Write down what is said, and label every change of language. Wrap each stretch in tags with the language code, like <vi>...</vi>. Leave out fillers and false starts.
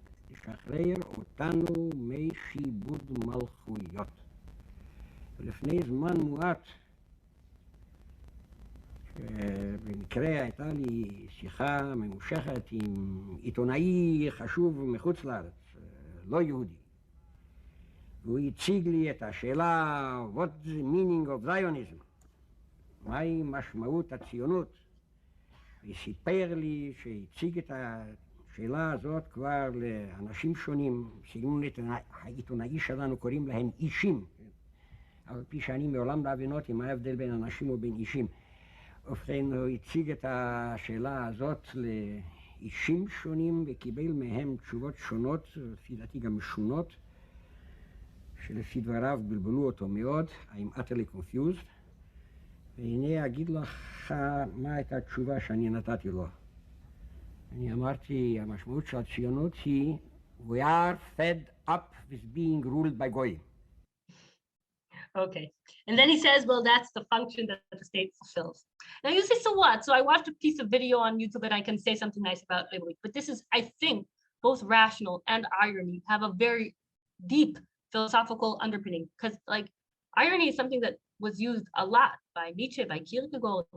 <he>לשחרר אותנו משיבוד מלכויות. ולפני זמן מועט, במקרה הייתה לי שיחה ממושכת עם עיתונאי חשוב מחוץ לארץ, לא יהודי. והוא הציג לי את השאלה,</he> <en>What's the meaning of Zionism?</en> <he>מהי משמעות הציונות? וסיפר לי שהציג את השאלה הזאת כבר לאנשים שונים, סגנון העיתונאי שלנו קוראים להם אישים, על פי שאני מעולם לא הבנתי מה ההבדל בין אנשים ובין אישים. ובכן, הוא הציג את השאלה הזאת לאישים שונים וקיבל מהם תשובות שונות, לפי דעתי גם משונות, שלפי דבריו בלבלו אותו מאוד,</he> <en>I'm utterly confused.</en> <he>והנה אגיד לך מה הייתה התשובה שאני נתתי לו. אני אמרתי, המשמעות של הציונות היא</he> <en>We are fed up with being ruled by goyim. Okay. And then he says, well, that's the function that the state fulfills. Now you say, so what? So I watched a piece of video on YouTube and I can say something nice about Hébraïque, but this is, I think, both rational and irony have a very deep philosophical underpinning, because like irony is something that was used a lot by Nietzsche, by Kierkegaard.</en>